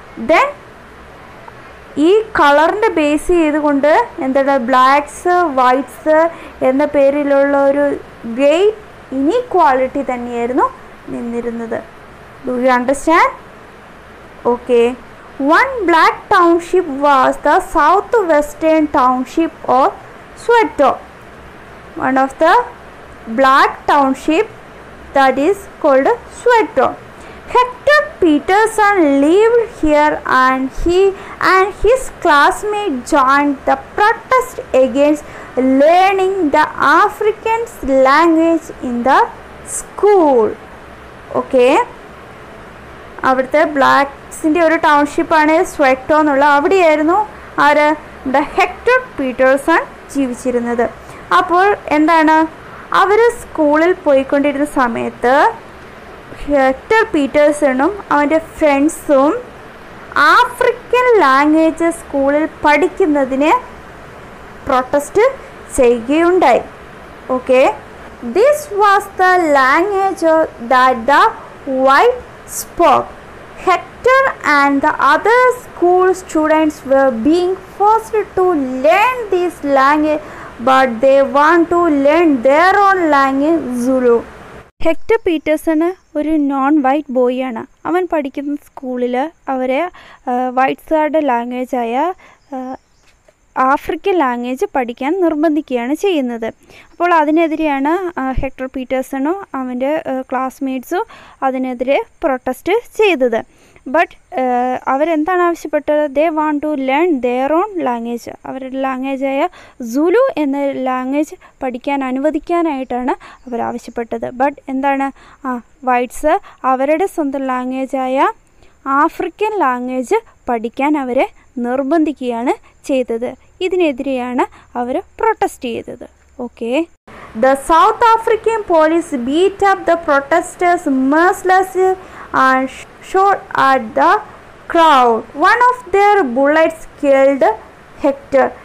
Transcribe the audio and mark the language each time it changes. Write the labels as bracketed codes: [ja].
[ml] Then ഈ കളറിൻ്റെ base ചെയ്തുകൊണ്ട് എന്താണ് ബ്ലാക്സ് വൈറ്റ്സ് എന്ന പേരിലുള്ള ഒരു ഗ്രേറ്റ് ഇനീക്വാളിറ്റി തന്നെയായിരുന്നു നിന്നിരുന്നത്. [en] Do you understand? [ml] Okay. [en] One black township was the southwestern township of Soweto. One of the black township that is called Soweto. Hector Peterson lived here and he and his classmates joined the protest against learning the African language in the school. Okay. [ml] അവിടുത്തെ ബ്ലാക്സിൻ്റെ ഒരു ടൗൺഷിപ്പാണ് സ്വെറ്റോ എന്നുള്ള. അവിടെയായിരുന്നു ആര് നമ്മുടെ hectare Pietersen ജീവിച്ചിരുന്നത്. അപ്പോൾ എന്താണ്, അവർ സ്കൂളിൽ പോയിക്കൊണ്ടിരുന്ന സമയത്ത് ഹെക്ടർ പീറ്റേഴ്സണും അവൻ്റെ ഫ്രണ്ട്സും ആഫ്രിക്കൻ ലാംഗ്വേജ് സ്കൂളിൽ പഠിക്കുന്നതിന് പ്രൊട്ടസ്റ്റ് ചെയ്യുകയുണ്ടായി. [en] Okay, this was the language that the white spoke. Hector and the other school students were being forced to learn this language, but they want to learn their own language, Zulu. [ml] Hectare Peterson ഒരു non white boy ആണ്. അവൻ പഠിക്കുന്ന സ്കൂളിൽ അവരെ വൈറ്റ്സുകാരുടെ ലാംഗ്വേജായ African language പഠിക്കാൻ നിർബന്ധിക്കുകയാണ് ചെയ്യുന്നത്. അപ്പോൾ അതിനെതിരെയാണ് hectare പീറ്റേഴ്സണും അവൻ്റെ ക്ലാസ്മേറ്റ്സും അതിനെതിരെ പ്രൊട്ടസ്റ്റ് ചെയ്തത്. [en] but [ml] അവരെന്താണ് ആവശ്യപ്പെട്ടത്? [en] They want to learn their own language. [ml] അവരുടെ ലാംഗ്വേജായ സുലു എന്ന ലാംഗ്വേജ് പഠിക്കാൻ അനുവദിക്കാനായിട്ടാണ് അവരാവശ്യപ്പെട്ടത്. ബട്ട് എന്താണ്, വൈറ്റ്സ് അവരുടെ സ്വന്തം ലാംഗ്വേജായ ആഫ്രിക്കൻ ലാംഗ്വേജ് പഠിക്കാൻ അവരെ നിർബന്ധിക്കുകയാണ് ചെയ്തത്. ഇതിനെതിരെയാണ് അവർ പ്രൊട്ടസ്റ്റ് ചെയ്തത്. [en] Okay, the South African police beat up the protesters mercilessly and shot at the crowd. One of their bullets killed Hector.